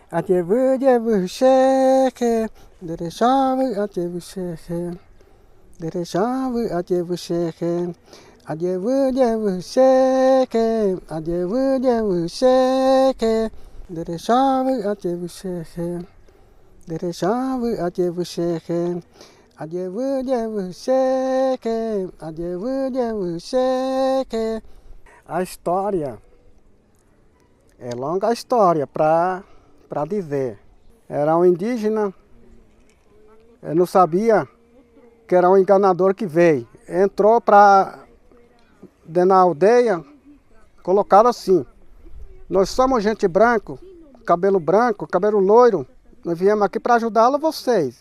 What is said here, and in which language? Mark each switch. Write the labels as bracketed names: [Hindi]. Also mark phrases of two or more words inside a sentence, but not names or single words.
[Portuguese] Adevu, devu, cheque, derechave, adevu, cheque, derechave, adevu, cheque, adevu, devu, cheque, adevu, devu, cheque, derechave, adevu, cheque, derechave, adevu, cheque, adevu, devu, cheque, adevu, devu, cheque. A história é longa história para dizer. Era um indígena, eu não sabia que era um enganador que veio. Entrou dentro da aldeia, colocaram assim: nós somos gente branco, cabelo loiro, nós viemos aqui para ajudá-lo vocês.